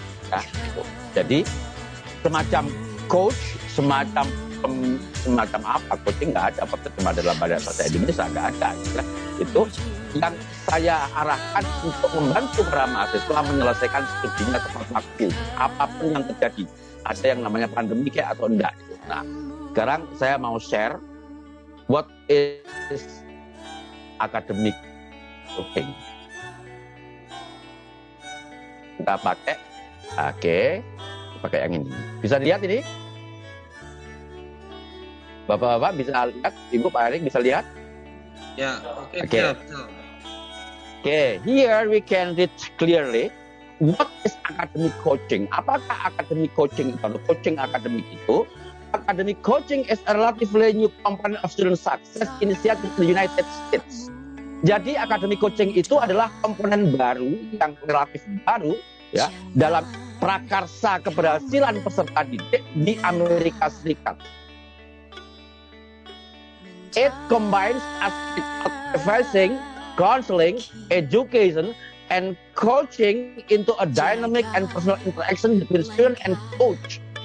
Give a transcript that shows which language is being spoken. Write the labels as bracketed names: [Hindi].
[Indonesian] Nah, itu. Jadi semacam coach, semacam apa, coaching nggak ada, cuma dalam bahasa Indonesia nggak ada. Ya. Itu yang saya arahkan untuk membantu para mahasiswa menyelesaikan studinya tepat waktu, apapun yang terjadi. Ada yang namanya pandemi kayak atau enggak. Nah, sekarang saya mau share [English] what is academic coaching. [Indonesian] Kita pakai yang ini. Bisa dilihat ini? Bapak-bapak bisa lihat? Ibu, Pak Erik bisa lihat? Ya, oke. [English] Okay, here we can read clearly what is academic coaching. [Indonesian] Apakah academic coaching atau coaching akademik itu? [English] Academic coaching is a relatively new component of student success initiative in the United States. [Indonesian] Jadi academic coaching itu adalah komponen baru yang relatif baru ya dalam prakarsa keberhasilan peserta didik di Amerika Serikat. [English] It combines aspects of advising, counseling, education, and coaching into a dynamic and personal interaction between student and coach.